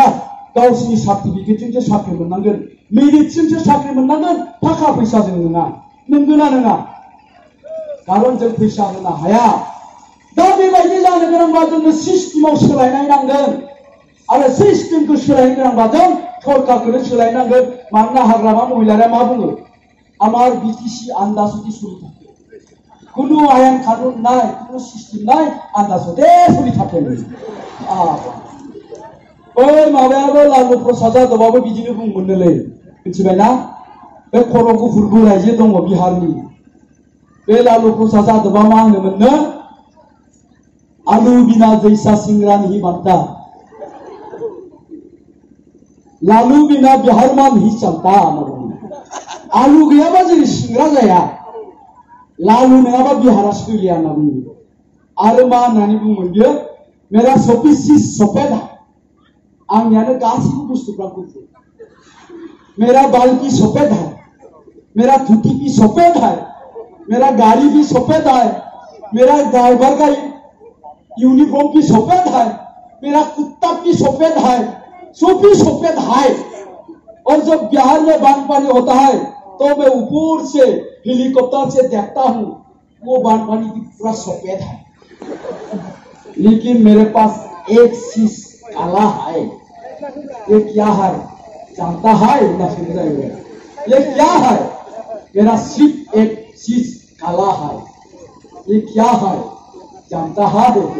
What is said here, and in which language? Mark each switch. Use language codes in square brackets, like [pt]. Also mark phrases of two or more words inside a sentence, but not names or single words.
[brx] गावसिनि सार्टिफिकेटजोंसो साख्रि मोननांगोन मेरिटजोंसो साख्रि मोननांगोन थाखा फैसाजों नङा नंगौना नङा खारन जों फैसा होनो हाया दा बेबायदि जानो गोनांबा जोंनो सिस्टेमाव सोलायनाय नांगोन आरो सिस्टेमखौ सोलायनो गोनांबा जों सरकारखौनो सोलायनांगोन मानोना हाग्रामा महिलाया मा बुङो [as] আমাৰ বিটিচি আন্দাজতে চলি থাকে কোনো আইন কানুন নাই কোনো চিষ্টেম নাই আন্দাজতে চলি থাকে [brx] ओइ माबायाबो लालु प्रसाद यादवआबो बिदिनो बुंमोननोलै मिथिबायना बे खर' गुफुर बोराय जे दङ बिहारनि बे लालु प्रसाद जादोंबा मा होनोमोननो [hi] आलु बिना जैसा सिंग्रानि ही बनता लालु बिना बिहारमान ही चलता [brx] आलु गैयाबा जों सिंग्रा जाया लालु नङाबा बिहारा सोलिया होनना बुङो आरो मा होननानै बुङोमोन बियो [hi] मेरा सफी चीज सफेद है [brx] आंनियानो गासैबो बुस्थुफ्रा गुफुर [hi] मेरा बाल की सफेद है मेरा धोती की सफेद है मेरा गाड़ी भी सफेद है मेरा ड्राइवर का यूनिफॉर्म की सफेद है मेरा कुत्ता की सफेद है सभी सफेद है और जब बिहार में बानपानी होता है तो मैं ऊपर से हेलीकॉप्टर से देखता हूँ वो बानपानी की पूरा सफेद है लेकिन मेरे पास एक चीज काला है ये क्या है जानता है ना समझा ये क्या है मेरा सिर्फ एक चीज काला है ये क्या है जानता है